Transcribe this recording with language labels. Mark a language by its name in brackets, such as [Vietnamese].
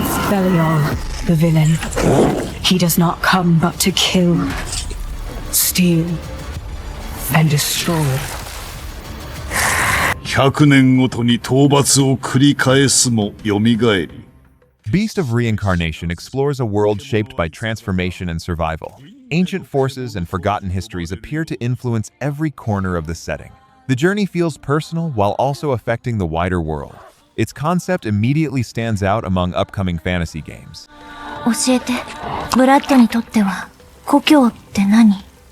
[English] Belial, the villain. He does not come but to kill, steal, and destroy. [Japanese] 100年ごとに討伐を繰り返すも蘇り。 [English] Beast of Reincarnation explores a world shaped by transformation and survival. Ancient forces and forgotten histories appear to influence every corner of the setting. The journey feels personal while also affecting the wider world. Its concept immediately stands out among upcoming fantasy games. [Japanese] 教えて、ブラッドにとっては故郷って何？